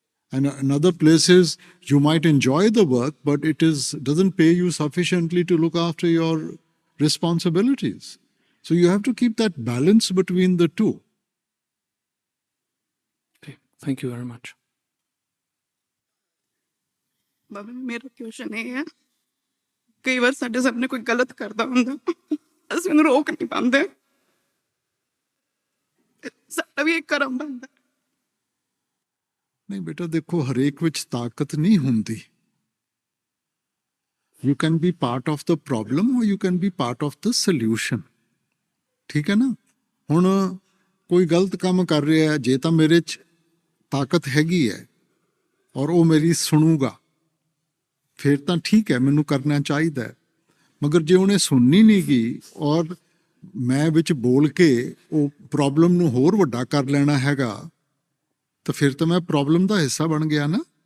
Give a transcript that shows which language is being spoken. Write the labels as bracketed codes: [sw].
[en] And in other places, you might enjoy the work, but it doesn't pay you sufficiently to look after your responsibilities. So you have to keep that balance between the two. Okay, thank you very much. [pa] ਬਾਬਾ ਮੇਰਾ question ਇਹ ਹੈ, ਕਈ ਵਾਰ ਸਾਡੇ ਸਾਹਮਣੇ ਕੋਈ ਗਲਤ ਕਰਦਾ ਹੁੰਦਾ, ਅਸੀਂ ਉਹਨੂੰ ਰੋਕ ਨਹੀਂ ਪਾਉਂਦੇ, ਸਾਡਾ ਵੀ ਇੱਕ ਕਰਮ ਬਣਦਾ। ਨਹੀਂ ਬੇਟਾ ਦੇਖੋ, ਹਰੇਕ ਵਿੱਚ ਤਾਕਤ ਨਹੀਂ ਹੁੰਦੀ। [en] You can be part of the problem or you can be part of the solution. [pa] ਠੀਕ ਹੈ ਨਾ? ਹੁਣ ਕੋਈ ਗਲਤ ਕੰਮ ਕਰ ਰਿਹਾ ਹੈ, ਜੇ ਤਾਂ ਮੇਰੇ 'ਚ ਤਾਕਤ ਹੈਗੀ ਹੈ ਔਰ ਉਹ ਮੇਰੀ ਸੁਣੂਗਾ, ਫਿਰ ਤਾਂ ਠੀਕ ਹੈ, ਮੈਨੂੰ ਕਰਨਾ ਚਾਹੀਦਾ ਹੈ। ਮਗਰ ਜੇ ਉਹਨੇ ਸੁਣਨੀ ਨਹੀਂ ਗਈ ਔਰ ਮੈਂ ਵਿੱਚ ਬੋਲ ਕੇ ਉਹ ਪ੍ਰੋਬਲਮ ਨੂੰ ਹੋਰ ਵੱਡਾ ਕਰ ਲੈਣਾ ਹੈਗਾ, ਤਾਂ ਫਿਰ ਤਾਂ ਮੈਂ ਪ੍ਰੋਬਲਮ ਦਾ ਹਿੱਸਾ ਬਣ ਗਿਆ ਨਾ।